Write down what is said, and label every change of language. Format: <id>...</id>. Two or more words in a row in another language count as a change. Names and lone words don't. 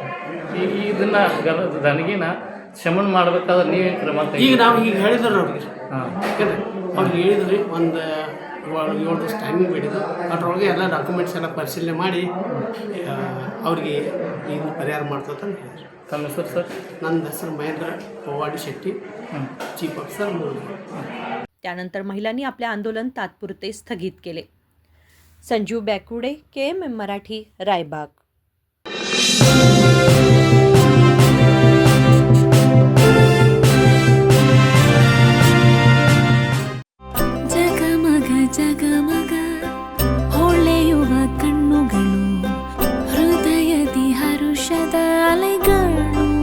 <kn>ಇದನ್ನು ದನಗಿನ ಶಮನ ಮಾಡಬೇಕಾದ್ರೆ ನೀವೇನು ಕ್ರಮ ಈಗ ನಾವು ಈಗ ಹೇಳಿದ್ರು ಅವ್ರಿಗೆ. ಹಾಂ, ಅವ್ರಿಗೆ ಹೇಳಿದ್ರಿ ಒಂದು 7 ದಿವಸ ಟೈಮಿಂಗ್ ಬೇಡಿದ್ದು. ಅದ್ರೊಳಗೆ ಎಲ್ಲ ಡಾಕ್ಯುಮೆಂಟ್ಸ್ ಎಲ್ಲ ಪರಿಶೀಲನೆ ಮಾಡಿ ಅವ್ರಿಗೆ ಇದು ಪರಿಹಾರ ಮಾಡ್ತಂತ ಹೇಳಿದ್ರು. ತಮ್ಮ ಹೆಸರು ಸರ್? ನನ್ನ ಹೆಸರು ಮಹೇಂದ್ರ ಪವಾಡಿ ಶೆಟ್ಟಿ,</kn> <en>chief officer मुलुंड.</en> <mr>त्यानंतर महिलांनी आपले आंदोलन तात्पुरते स्थगित केले. संजीव बॅकुडे, KMM मराठी, रायबाग.</mr> <kn>ಜಗಮಗ ಜಗಮಗ ಹೊಳೆಯುವ ಕಣ್ಣುಗಳು, ಹೃದಯದಿ ಹರುಷದ ಅಲೆಗಳು.</kn>